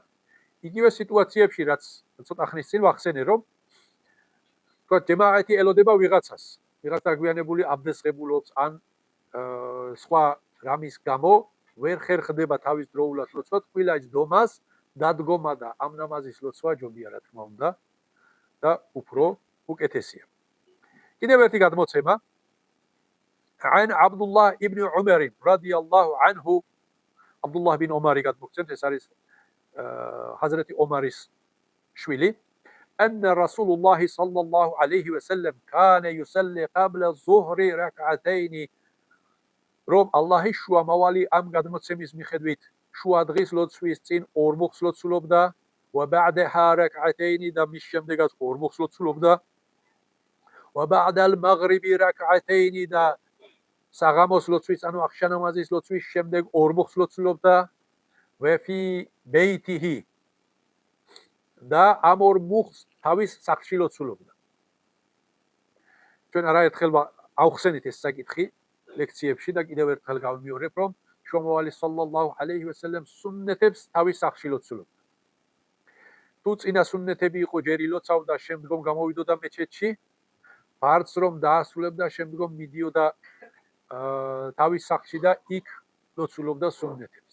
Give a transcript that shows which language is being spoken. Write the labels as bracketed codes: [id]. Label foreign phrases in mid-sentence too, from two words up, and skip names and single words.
[ka] იგივე სიტუაციებში რაც ცოტა ხნის წინ ვახსენე რომ თქვა ჯემაათი ელოდება ვიღაცას ვიღაც დაგვიანებული აბდესღებულობს ან სხვა რამის გამო ვერ ხერხდება თავის დროულად ლოცვა თქვილა ჯდომას დადგომა და ამ ნამაზის ლოცვა ჯობია რა თქმა უნდა და უფრო უკეთესია კიდევ ერთი გადმოცემა [ar] عن عبد الله ابن عمر رضي الله عنه عبد الله بن عمر [ka] გადმოგცემთ ეს არის [ar] حضرت عمرის შვილი أن رسول الله صلى الله عليه وسلم كان يصلي قبل الظهر ركعتين [ka] რომ ალლაჰის შუა მავალი ამ გადმოცემის მიხედვით შუა დღის ლოცვის წინ 2 მოხს ლოცულობდა [ar] وبعدها ركعتين [ka] და მის შემდეგაც 2 მოხს ლოცულობდა [ar] وبعد المغرب ركعتين [ka] და საღამოს ლოცვის ანუ ახშა ნამაზის ლოცვის შემდეგ 2 მოხს ლოცულობდა [ar] وفي بيته [ka] და ამ 2 მოხს თავის სახლში ლოცულობდა ჩვენ არაერთხელ ავხსენით ეს საკითხი ლექციებში და კიდევ ერთხელ გავიმეორებ, რომ შუამავალი სალლალლაჰუ ალეიჰი ვასალამ სუნნეთებს თავის სახში ლოცულობდა. თუ წინა სუნნეთები იყო ჯერ ილოცავდა, შემდგომ გამოვიდოდა მეჩეთში, ბარც რომ დაასრულებდა, შემდგომ მიდიოდა თავის სახში და იქ ლოცულობდა სუნნეთებს.